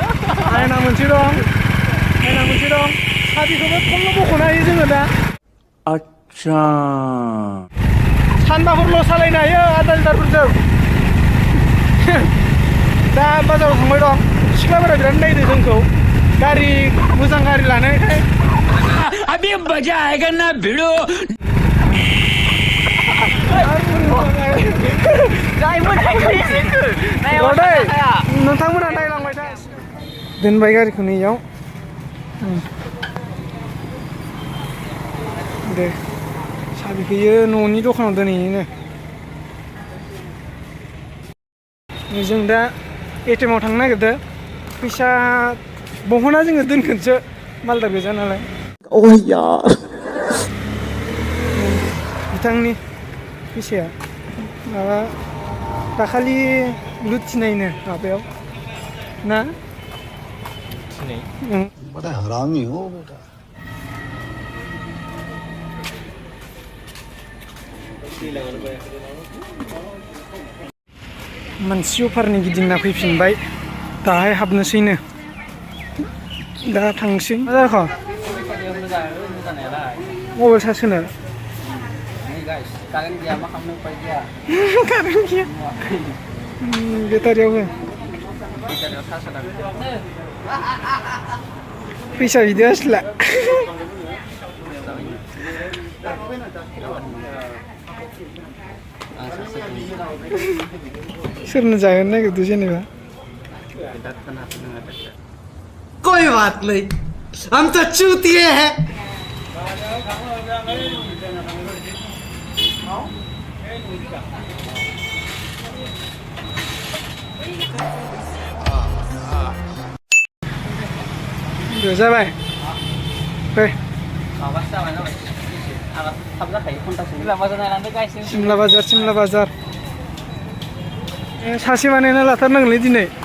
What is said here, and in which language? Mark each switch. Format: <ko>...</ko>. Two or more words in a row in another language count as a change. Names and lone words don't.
<brx>आयना मोनसे दं साबिखौबो खमल' बख'नो हायो जोङो दा आच्छा सानबाफोरल' सालायनो हायो आधा लिटारफोरजों दा बाजाराव थांबाय दं सिख्लाफोरा बिराद नायदो जोंखौ गारि मोजां गारि लानायखाय</brx> <hi>अभी मजा आएगा ना भिड़ो</hi> <brx>नोंथांमोना नायलांबाय था दोनबाय गारिखौ नैयाव दे साबिखौयो न'नि दखानाव दोनहैयोनो जों दा एटिएमआव थांनो नागिरदों फैसा बहना जोङो दोनगोनसो मालदार गोजा नालाय बिथांनि फैसाया माबा दाखालि लुथिनायनो माबायाव ना</brx> <hi>बड़ा हरामी हो बेटा</hi> <brx>मानसि अफारनि गिदिंना फैफिनबाय दाहाय हाबनोसैनो दा थांसै मा जाखो मबाइल चार्ज होनो कारेन्ट गैया मा खालामनो उपाय गैया कारेन्ट गैया बेटारियाव हो फैसा बिदि आसला सोरनो जाहोनो नागिरदों जेनेबा</brx> <hi>कोई बात नहीं हम तो चूतिए हैं</hi> <brx>जाबाय फै सिमला बाजार सासे बानायना लाथारनांगोनलै दिनै</brx>